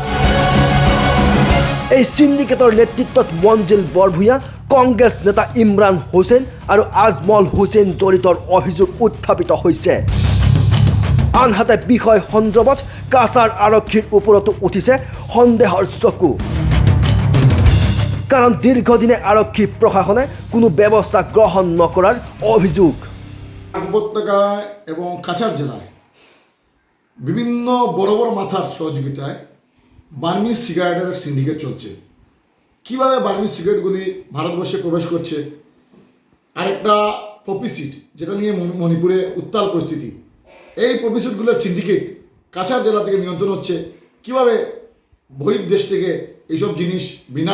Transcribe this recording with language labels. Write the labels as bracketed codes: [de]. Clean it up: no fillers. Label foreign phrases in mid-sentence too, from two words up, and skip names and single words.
[as] এই সিন্ডিকেটৰ নেতৃত্বত মঞ্জিল বৰভূঞা কংগ্ৰেছ নেতা ইমৰান হুছেইন আৰু আজমল হুছেইন জড়িতৰ অভিযোগ উত্থাপিত হৈছে আনহাতে বিষয় সন্দৰ্ভত কাছাৰ আৰক্ষীৰ ওপৰতো উঠিছে সন্দেহৰ চকু কাৰণ দীৰ্ঘদিনে আৰক্ষী প্ৰশাসনে কোনো ব্যৱস্থা গ্ৰহণ নকৰাৰ অভিযোগ [bn] উপত্যকা এবং কাছাড় জেলায় বিভিন্ন বড় বড় মাথার সহযোগিতায় বার্মিজ সিগারেটের সিন্ডিকেট চলছে কিভাবে বার্মিজ সিগারেটগুলি ভারতবর্ষে প্রবেশ করছে আরেকটা পপিসিড যেটা নিয়ে মণিপুরে উত্তাল পরিস্থিতি এই পপিসিডগুলোর সিন্ডিকেট কাছাড় জেলা থেকে নিয়ন্ত্রণ হচ্ছে কিভাবে বহির্দেশ থেকে এইসব জিনিস বিনা